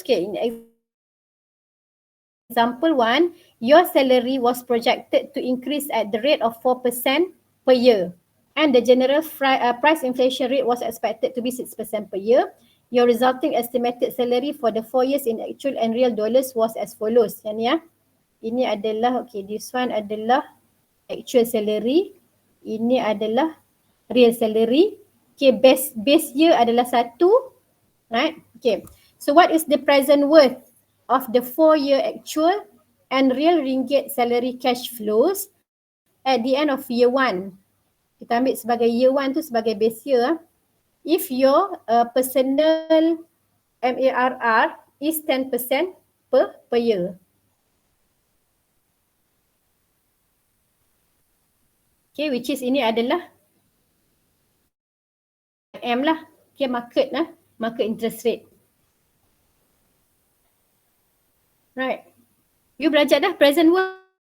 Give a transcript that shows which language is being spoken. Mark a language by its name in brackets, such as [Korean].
[English] Okay, in example 1, your salary was projected to increase at the rate of 4% per year. And the general price inflation rate was expected to be 6% per year. Your resulting estimated salary for the 4 years in actual and real dollars was as follows. [Malay] Yang ni ini adalah, okay, [English] this one [Malay] adalah actual salary. Ini adalah [English] real salary. Okay, base year adalah 1. Right? Okay. So what is the present worth of the 4-year actual and real ringgit salary cash flows at the end of year 1? [Malay] Kita ambil sebagai year 1 tu sebagai base year. [English] If your personal MARR is 10% per year. Okay, which is [Malay] ini adalah [English] M lah. Okay, market interest rate. Right. You [Malay] belajar dah [English] present worth.